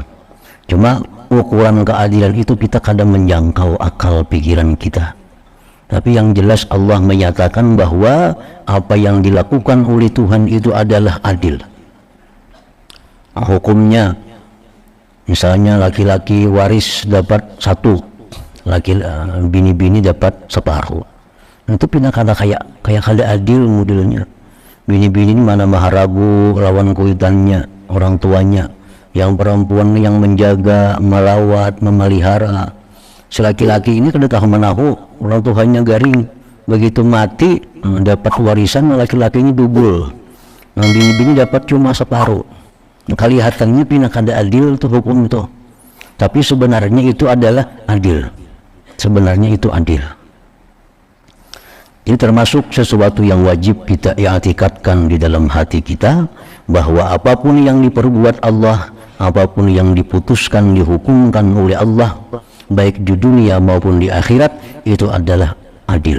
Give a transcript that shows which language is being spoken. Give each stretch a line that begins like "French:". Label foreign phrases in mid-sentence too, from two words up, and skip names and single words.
Indonesian: Cuma ukuran keadilan itu kita kadang menjangkau akal pikiran kita. Tapi yang jelas Allah menyatakan bahwa apa yang dilakukan oleh Tuhan itu adalah adil. Hukumnya, misalnya laki-laki waris dapat satu, bini-bini dapat separuh.
Banjar: Itu pindah kayak kada adil modelnya. Bini-bini ini mana maharagu lawan kuitannya, orang tuanya.
Indonesian: Yang perempuan yang menjaga, melawat, memelihara.
Banjar: Si laki-laki ini kada tahu menahu, orang tuanya garing.
Indonesian: Begitu mati, dapat warisan laki-lakinya double. Nah, bini-bini dapat cuma separuh.
Banjar: Kelihatannya pindah kada adil tuh hukum itu.
Indonesian: Tapi sebenarnya itu adalah adil. sebenarnya itu adil. Ini termasuk sesuatu yang wajib kita i'tikadkan di dalam hati kita, bahwa apapun yang diperbuat Allah, apapun yang diputuskan, dihukumkan oleh Allah, baik di dunia maupun di akhirat, itu adalah adil.